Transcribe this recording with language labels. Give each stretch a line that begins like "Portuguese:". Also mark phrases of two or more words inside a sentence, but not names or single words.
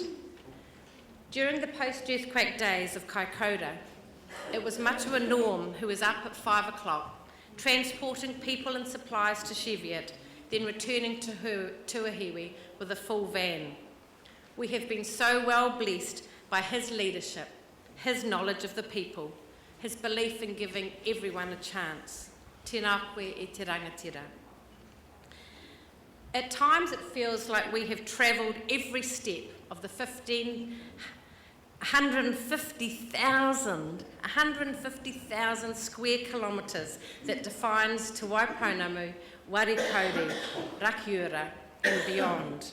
English: During the post-earthquake days of Kaikoura, it was Matua Norm who was up at 5 o'clock, transporting people and supplies to Cheviot, then returning to Tuahiwi with a full van. We have been so well blessed by his leadership, his knowledge of the people, his belief in giving everyone a chance.
Māori: Tēnā koe e te rangatira.
English: At times it feels like we have travelled every step of the 150,000 square kilometres that defines Te Waipounamu, Warikauri, Rakiura and beyond.